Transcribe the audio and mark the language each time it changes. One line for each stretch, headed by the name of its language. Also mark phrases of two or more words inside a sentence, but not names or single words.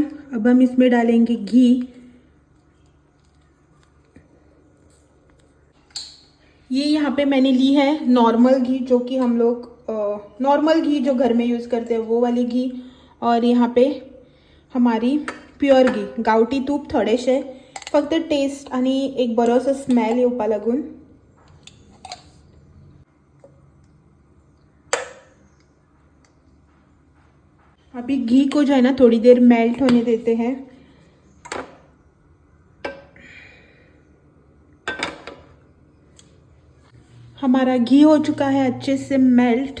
Hindi: अब हम इसमें डालेंगे घी। ये यहाँ पे मैंने ली है नॉर्मल घी, जो कि हम लोग नॉर्मल घी जो घर में यूज़ करते हैं वो वाली घी। और यहाँ पे हमारी प्युअर घी,
Konkani: गावठी तूप थोडेशे, फक्त टेस्ट आणि एक बरोसो स्मेल येवपा लागून।
Hindi: अभी घी को जो है ना थोड़ी देर मेल्ट होने देते हैं। हमारा घी हो चुका है अच्छे से मेल्ट।